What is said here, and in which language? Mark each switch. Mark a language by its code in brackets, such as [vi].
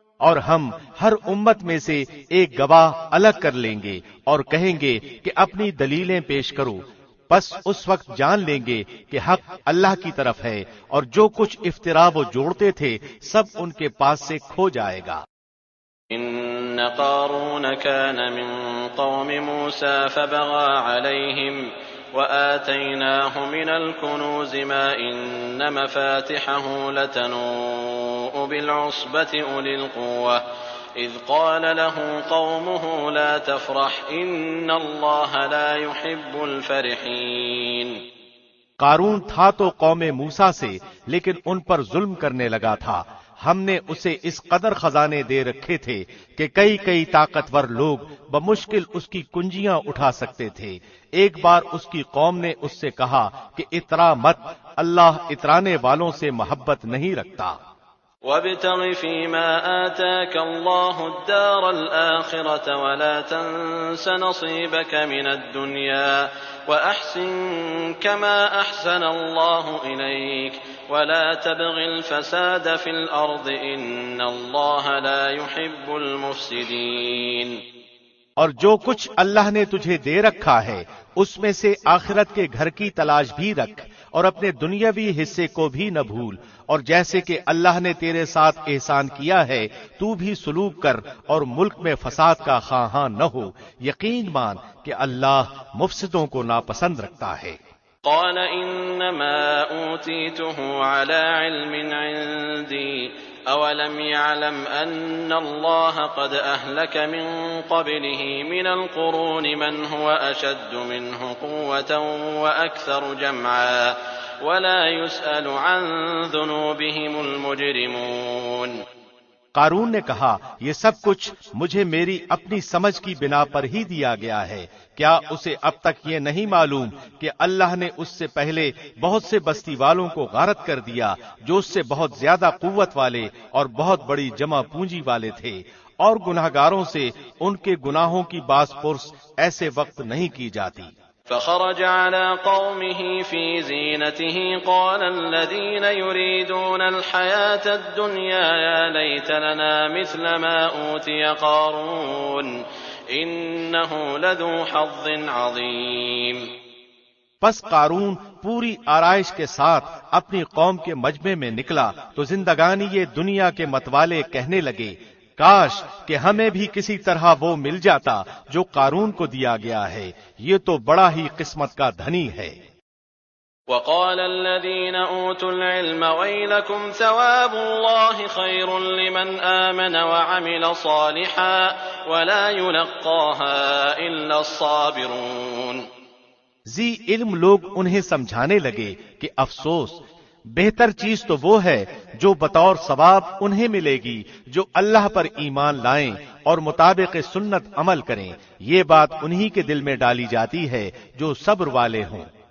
[ur] اور ہم ہر امت میں سے ایک گواہ الگ کر لیں گے اور کہیں گے کہ اپنی دلیلیں پیش کرو، بس اس وقت جان لیں گے کہ حق اللہ کی طرف ہے اور جو کچھ افطرا وہ جوڑتے تھے سب ان کے پاس سے کھو جائے گا۔ [ar] ان قارون كان من قوم موسى فبغى عليهم وآتيناه من الكنوز ما إن مفاتحه لتنوء بالعصبة أولي القوة إذ قال له قومه لا تفرح إن الله لا يحب الفرحين۔ [ur] قارون تھا تو قوم موسیٰ سے، لیکن ان پر ظلم کرنے لگا تھا۔ ہم نے اسے اس قدر خزانے دے رکھے تھے کہ کئی طاقتور لوگ بمشکل اس کی کنجیاں اٹھا سکتے تھے۔ ایک بار اس کی قوم نے اس سے کہا کہ اترا مت، اللہ اترانے والوں سے محبت نہیں رکھتا۔ [ar] وابتغ فيما آتاك الله الدار الآخرة ولا تنس نصيبك من الدنيا وأحسن كما أحسن الله إليك ولا تبغ الفساد في الأرض إن الله لا يحب المفسدين۔ [ur] اور جو کچھ اللہ نے تجھے دے رکھا ہے اس میں سے آخرت کے گھر کی تلاش بھی رکھ اور اپنے دنیاوی حصے کو بھی نہ بھول، اور جیسے کہ اللہ نے تیرے ساتھ احسان کیا ہے تو بھی سلوک کر اور ملک میں فساد کا خواہاں نہ ہو۔ یقین مان کہ اللہ مفسدوں کو ناپسند رکھتا ہے۔ [ar] قال انما اوتیته على علم عندي اولم يعلم ان الله قد اهلك من قبله من القرون من هو اشد منه قوة واكثر جمعا ولا يسأل عن ذنوبهم المجرمون۔ [ur] قارون نے کہا یہ سب کچھ مجھے میری اپنی سمجھ کی بنا پر ہی دیا گیا ہے، کیا اسے اب تک یہ نہیں معلوم کہ اللہ نے اس سے پہلے بہت سے بستی والوں کو غارت کر دیا جو اس سے بہت زیادہ قوت والے اور بہت بڑی جمع پونجی والے تھے، اور گناہگاروں سے ان کے گناہوں کی باز پرس ایسے وقت نہیں کی جاتی۔ [ar] فخرج على قومه في زينته قال الذين يريدون الحياة الدنيا يا ليت لنا مثل ما أوتي قارون إنه لذو حظ عظيم۔ [ur] پس قارون پوری آرائش کے ساتھ اپنی قوم کے مجمع میں نکلا تو زندگانی یہ دنیا کے متوالے کہنے لگے کاش کہ ہمیں بھی کسی طرح وہ مل جاتا جو قارون کو دیا گیا ہے، یہ تو بڑا ہی قسمت کا دھنی ہے۔ [ar] وقال الذين اوتوا العلم ويلكم ثواب الله خير لمن آمن وعمل صالحا ولا يلقاها الا الصابرون۔ [ur] ذی علم لوگ انہیں سمجھانے لگے کہ افسوس، بہتر چیز تو وہ ہے جو بطور ثواب انہیں ملے گی جو اللہ پر ایمان لائیں اور مطابق سنت عمل کریں، یہ بات انہی کے دل میں ڈالی جاتی ہے جو صبر والے ہوں۔